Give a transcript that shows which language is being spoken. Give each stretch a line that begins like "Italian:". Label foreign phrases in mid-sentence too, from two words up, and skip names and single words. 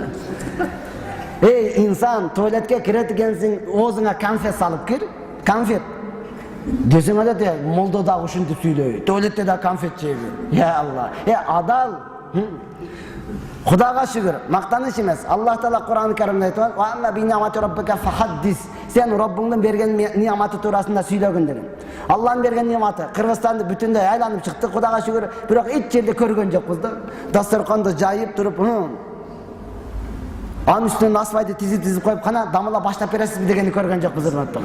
Kyrgyz: Эй инсан, туалетке кирет экенсиң, оозуңа конфет салып кир. Конфет. Десеңе де молда да ушунду сүйлөй. Туалетте да конфет жейби. Я Алла. Адал. Худага шүгүр. Мактаныш эмес. Аллах Таала Кур'ан-ы Каримде айтат:
Arabic: "وأما بنعمة ربك فحدث."
Kyrgyz: Сен Раббыңдын берген ни'маты туурасында сүйлөгүн деген. Аллахтын берген ни'маты. Кыргызстанды бүтүндөй айланып чыкты, Худага шүгүр. Бирок эч жерде көргөн жокпуз да. Дастарканды жайып туруп, анын үстүнө насыбайды тизип коюп, кана дамыла баштап бересизби дегенди көргөн жокпуз урматтуу.